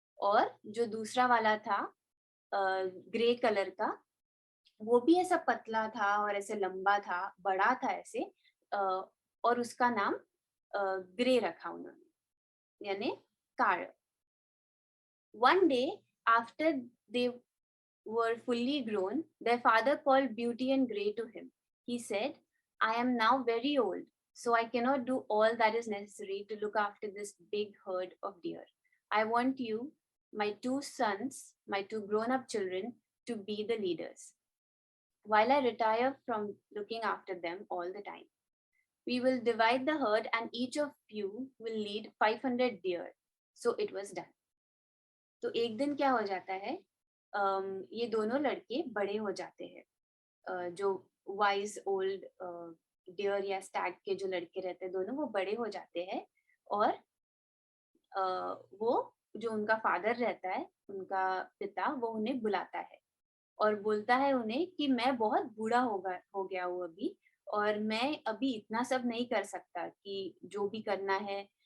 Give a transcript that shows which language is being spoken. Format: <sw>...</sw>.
<hi>और जो दूसरा वाला था ग्रे कलर का, वो भी ऐसा पतला था और ऐसे लंबा था, बड़ा था ऐसे, और उसका नाम ग्रे रखा उन्होंने यानी काळ.</hi> <en>One day after they were fully grown, their father called Beauty and Grey to him. He said, I am now very old, so I cannot do all that is necessary to look after this big herd of deer. I want you, my two sons, my two grown up children, to be the leaders, while I retire from looking after them all the time. We will divide the herd, and each of you will lead 500 deer. So it was done.</en> <hi>तो एक दिन क्या हो जाता है, ये दोनों लड़के बड़े हो जाते हैं, जो वाइज ओल्ड डियर या स्टैग के जो लड़के रहते हैं दोनों, वो बड़े हो जाते हैं, और वो जो उनका फादर रहता है, उनका पिता, वो उन्हें बुलाता है और बोलता है उन्हें कि मैं बहुत बूढ़ा हो गया हूँ अभी, और मैं अभी इतना सब नहीं कर सकता कि जो भी करना है,</hi>